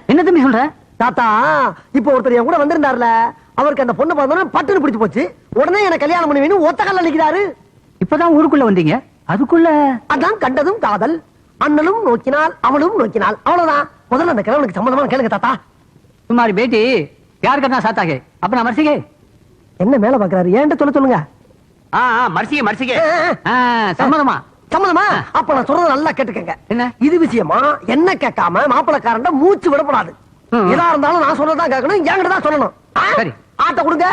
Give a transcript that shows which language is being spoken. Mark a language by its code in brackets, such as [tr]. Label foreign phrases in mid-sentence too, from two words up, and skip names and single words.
[ta] என்ன தம்பி சொல்ற? தாத்தா, இப்ப ஒருத்தர் என் கூட வந்திருந்தாருல, அவருக்கு அந்த பொண்ணு பார்த்தோன்னா பட்டுன்னு பிடிச்சு போச்சு. உடனே என்ன கல்யாணம் பண்ணி வேணும் ஒத்த கல்ல நிக்கிறாரு. இப்பதான் ஊருக்குள்ள வந்தீங்க, அதுக்குள்ள அதான் கண்டதும் காதல். அண்ணனும் நோக்கினாள், அவளும் நோக்கினாள். அவ்வளவுதான். முதல்ல அந்த கிழவனுக்கு சம்பந்தமான கேளுங்க தாத்தா. [hi] तुम्हारी बेटी प्यार करना चाहता है, अपना मर्जी के. [ta] என்ன மேல பாக்குறாரு? ஏன்ட்ட சொல்லுங்க. [hi] मर्जी के मर्जी के. [ta] சம்மதமா? சம்மதமா? அப்ப நான் சொல்றது நல்லா கேட்டுக்கங்க. என்ன? இது விஷயமா என்ன கேட்காம மாப்பிளக்காரண்ட மூச்சு விடப்படாது. எதா இருந்தாலும் நான் சொல்லதான் கேட்கணும், என்கிட்ட தான் சொல்லணும். சரி. ஆட்ட கொடுங்க.